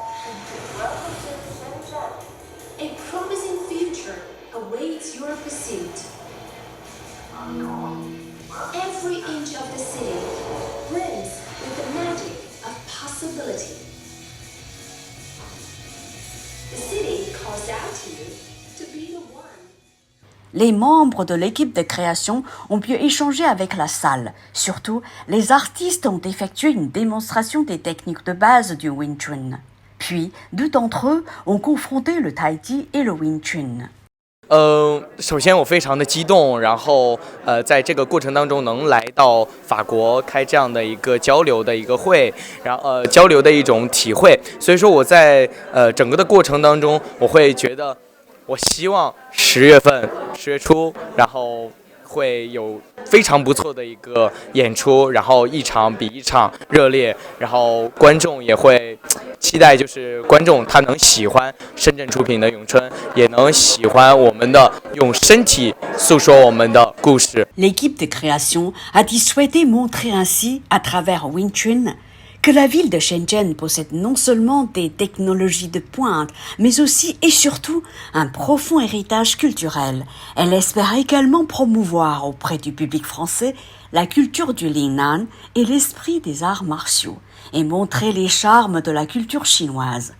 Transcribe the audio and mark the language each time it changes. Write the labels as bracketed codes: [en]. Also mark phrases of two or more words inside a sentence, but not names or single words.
[en] A promising future awaits your pursuit. Every inch of the city brims with the magic of possibility. The city calls out to you to be the one. [fr] Les membres de l'équipe de création ont pu échanger avec la salle. Surtout, les artistes ont effectué une démonstration des techniques de base du Wing Chun. Puis, 2 d'entre eux ont confronté le Tai Chi et le Wing Chun. [zh] 首先我非常的激动，然后在这个过程当中能来到法国开这样的一个交流的一个会，然后交流的一种体会，所以说我在整个的过程当中，我会觉得我希望10月初，然后会有非常不错的一个演出，然后一场比一场热烈，然后观众也会期待，就是观众他能喜欢深圳出品的咏春，也能喜欢我们的用身体诉说我们的故事。 [fr] L'équipe de création a dit souhaiter montrer ainsi, à travers Wing Chun, que la ville de Shenzhen possède non seulement des technologies de pointe, mais aussi et surtout un profond héritage culturel. Elle espère également promouvoir auprès du public français la culture du Lingnan et l'esprit des arts martiaux, et montrer les charmes de la culture chinoise.